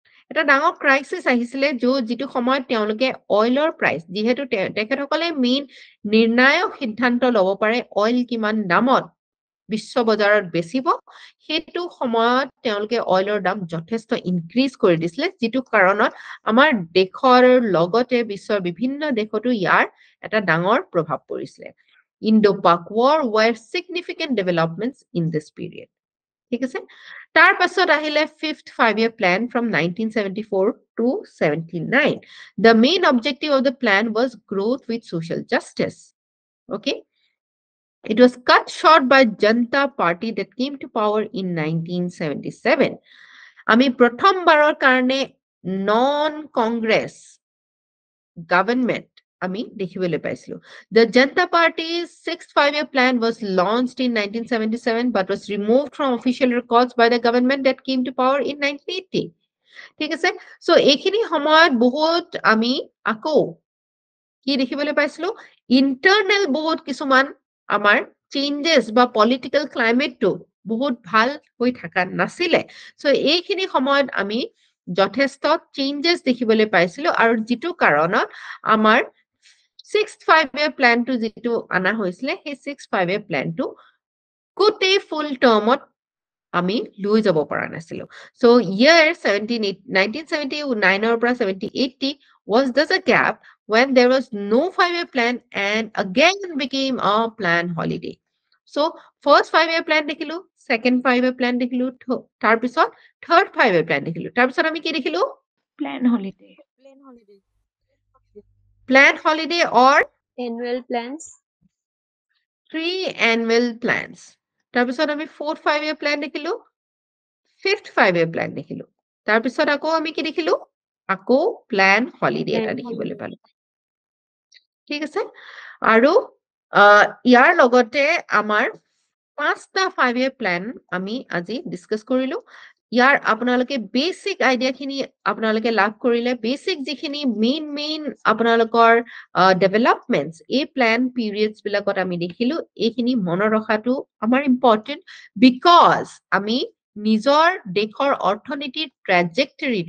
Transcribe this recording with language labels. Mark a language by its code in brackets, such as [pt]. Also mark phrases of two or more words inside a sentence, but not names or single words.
[as] এটা ডাঙৰ ক্ৰাইচিছ আহিছিলে যিটো সময়ত তেওঁলোকে অইলৰ প্ৰাইচ যিহেতু তেখেতসকলে মেইন নিৰ্ণায়ক সিদ্ধান্ত ল'ব পাৰে অইল কিমান দামত বিশ্ব বজাৰত বেচিব সেইটো সময়ত তেওঁলোকে অইলৰ দাম যথেষ্ট ইনক্ৰিজ কৰি দিছিলে যিটো কাৰণত আমাৰ দেশৰ লগতে বিশ্বৰ বিভিন্ন দেশতো ইয়াৰ এটা ডাঙৰ প্ৰভাৱ পৰিছিলে [en] Indo-Pak War were significant developments in this period [as] ঠিক আছে তাৰ পাছত আহিলে [en] 5th 5-year plan from 1974 to 79 the main objective of the plan was growth with social justice okay It was cut short by Janta Party that came to power in 1977. [as] আমি প্ৰথমবাৰৰ কাৰণে [en] non-Congress government [as] আমি দেখিবলৈ পাইছিলো [en] The Janta Party's 6th 5-year plan was launched in 1977 but was removed from official records by the government that came to power in 1980. [as] ঠিক আছে so এইখিনি সময়ত বহুত আমি আকৌ কি দেখিবলৈ পাইছিলো ইন্টাৰনেল বহুত কিছুমান আমাৰ চেঞ্জেস বা [en] political climate [as] বহুত ভাল হৈ থাকা নাছিলে সো এইখিনি সময়ত আমি যথেষ্ট চেঞ্জেস দেখিবলৈ পাইছিলো আৰু যেটো কাৰণত আমাৰ [en] 6th 5-year plan to [as] যেটো আনা হৈছিলে সেই [en] 6th 5-year plan to [as] কোটে [en] full term [as] আমি লৈ যাব পৰা নাছিলো সো year 1979 পৰা 70-80 [en] was thus a gap when there was no 5-year plan and again became a plan holiday. [as] So, [en] first 5-year plan [as] দেখিলো, [en] second 5-year plan [as] দেখিলো, তাৰ পিছত [en] third 5-year plan [as] দেখিলো। তাৰ পিছত আমি কি দেখিলো? [en] Plan holiday. Plain holiday. Plan holiday or Annual plans. 3 annual plans. [as] তাৰ পিছত আমি [en] fourth 5-year plan [as] দেখিলো, [en] fifth 5-year plan [as] দেখিলো। তাৰ পিছত আকৌ আমি কি দেখিলো? আকৌ [en] plan holiday [as] এটা দেখিবলৈ পালো। ঠিক আছে আৰু ইয়াৰ লগতে আমাৰ পাঁচটা [en] 5-year plan [as] আমি আজি ডিসকাস কৰিলো ইয়াৰ আপোনালোকে [en] basic idea [as] খিনি আপোনালোকে লাভ কৰিলে বেসিক যিখিনি মেইন আপোনালোকৰ ডেভেলপমেন্টস এই [en] plan periods [as] বিলাকত আমি দেখিলো এইখিনি মনত ৰখাটো আমাৰ [en] important because [as] আমি নিজৰ দেশৰ অৰ্থনীতিৰ ট্ৰেজেক্টৰীটো